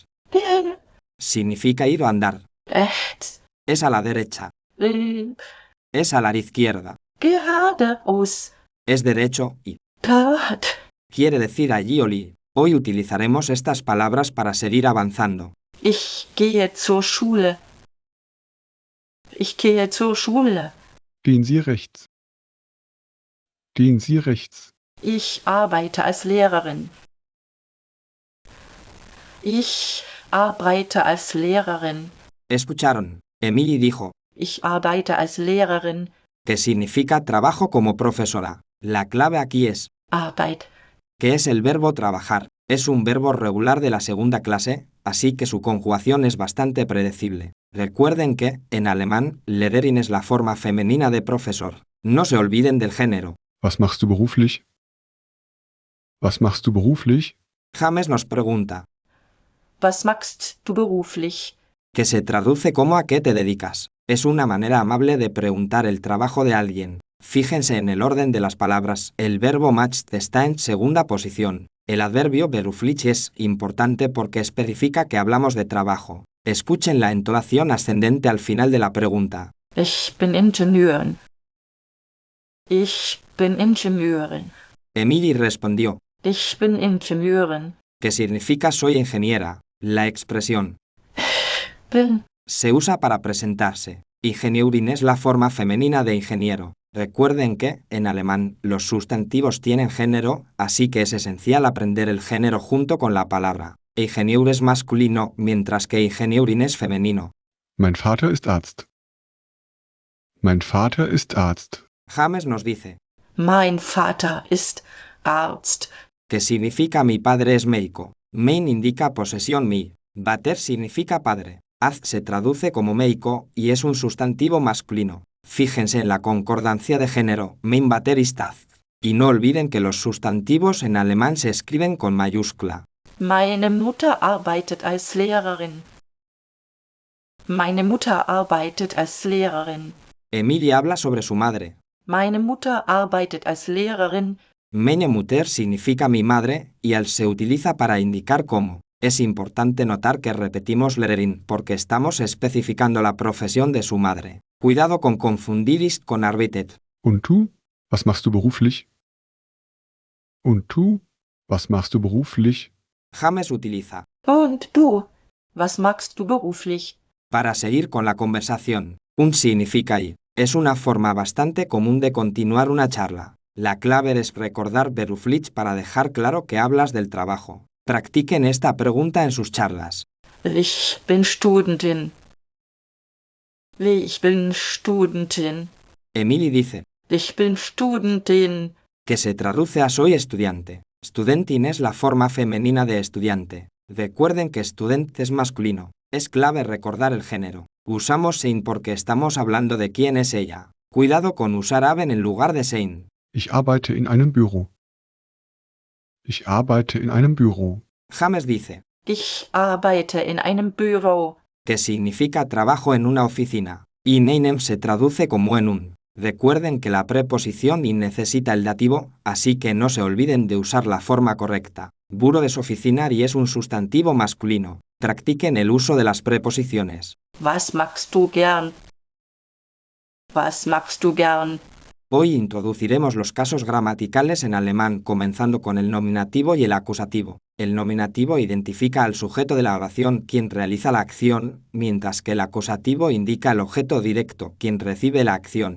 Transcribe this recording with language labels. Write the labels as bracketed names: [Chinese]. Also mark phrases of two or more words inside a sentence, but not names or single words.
[Spanish] Significa ir o andar. Rechts, Es a la derecha. links, Es a la izquierda. geradeaus, Es derecho y grad, quiere decir allí o li. Hoy utilizaremos estas palabras para seguir avanzando. [German] ich gehe zur Schule. Ich gehe zur Schule. Gehen Sie rechts. Gehen Sie rechts. Ich arbeite als Lehrerin. Ich arbeite als Lehrerin. [Spanish] ¿Escucharon? Emily dijo, [German] Ich arbeite als Lehrerin. [Spanish] que significa trabajo como profesora. La clave aquí es, Arbeit. que es el verbo trabajar. Es un verbo regular de la segunda clase, así que su conjugación es bastante predecible. Recuerden que, en alemán, Lehrerin es la forma femenina de profesor. No se olviden del género. [German] Was machst du beruflich? Was machst du beruflich? [Spanish] James nos pregunta, [German] Was machst du beruflich? [Spanish] que se traduce como ¿a qué te dedicas? Es una manera amable de preguntar el trabajo de alguien. Fíjense en el orden de las palabras. El verbo macht está en segunda posición. El adverbio beruflich es importante porque especifica que hablamos de trabajo. Escuchen la entonación ascendente al final de la pregunta. [German] Ich bin Ingenieurin. Ich bin Ingenieurin. [Spanish] Emily respondió, [German] Ich bin Ingenieurin. [Spanish] que significa soy ingeniera. La expresión Bin. se usa para presentarse. Ingenieurin es la forma femenina de ingeniero. Recuerden que, en alemán, los sustantivos tienen género, así que es esencial aprender el género junto con la palabra. Ingenieur es masculino, mientras que Ingenieurin es femenino. [German] Mein Vater ist Arzt. Mein Vater ist Arzt. [Spanish] James nos dice, [German] Mein Vater ist Arzt. [Spanish] que significa mi padre es médico. Mein indica posesión mi. Vater significa padre. Az se traduce como médico y es un sustantivo masculino. Fíjense en la concordancia de género, [German] mein Vater ist Arzt. [Spanish] Y no olviden que los sustantivos en alemán se escriben con mayúscula. [German] Meine Mutter arbeitet als Lehrerin. Meine Mutter arbeitet als Lehrerin. [Spanish] Emilia habla sobre su madre. [German] Meine Mutter arbeitet als Lehrerin. Meine Mutter [Spanish] significa mi madre y al se utiliza para indicar cómo. Es importante notar que repetimos Lehrerin porque estamos especificando la profesión de su madre. Cuidado con confundir ist con arbeitet. [German] Und du? Was machst du beruflich? Und du? Was machst du beruflich? [Spanish] James utiliza [German] Und du? Was machst du beruflich? [Spanish] para seguir con la conversación. Un significa y. Es una forma bastante común de continuar una charla. La clave es recordar beruflich para dejar claro que hablas del trabajo. Practiquen esta pregunta en sus charlas. [German] Ich bin Studentin. Ich bin Studentin. [Spanish] Emily dice, [German] Ich bin Studentin. [Spanish] que se traduce a soy estudiante. Studentin es la forma femenina de estudiante. Recuerden que student es masculino. Es clave recordar el género. Usamos sein porque estamos hablando de quién es ella. Cuidado con usar haben en lugar de sein. [German] Ich arbeite in einem Büro. Ich arbeite in einem Büro. [Spanish] James dice, [German] Ich arbeite in einem Büro. [Spanish] que significa trabajo en una oficina. [German] In einem [Spanish] se traduce como en un. Recuerden que la preposición in necesita el dativo, así que no se olviden de usar la forma correcta. Büro es oficinar y es un sustantivo masculino. Practiquen el uso de las preposiciones. [German] Was magst du gern? Was magst du gern? [Spanish] Hoy introduciremos los casos gramaticales en alemán, comenzando con el nominativo y el acusativo. El nominativo identifica al sujeto de la oración, quien realiza la acción, mientras que el acusativo indica al objeto directo, quien recibe la acción.